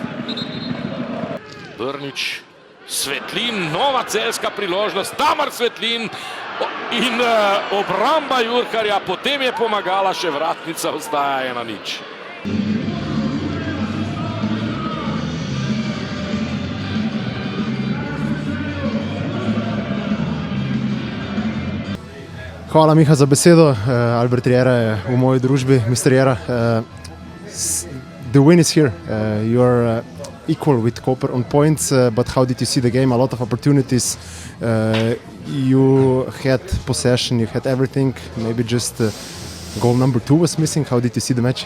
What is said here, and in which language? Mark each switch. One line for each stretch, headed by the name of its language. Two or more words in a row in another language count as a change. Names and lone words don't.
Slovenian: Brnič, Svetlin, nova celjska priložnost, Tamar Svetlin in obramba Jurkarja, potem je pomagala še vratnica, ostaja 1:0. Hvala, Miha, za besedo. Albert Riera je v moji družbi.
English: Mr. Riera, the win is here. You are equal with Koper on points, but how did you see the game? A lot of opportunities. You had possession, you had everything. Maybe just goal number 2 was missing. How did you see the match?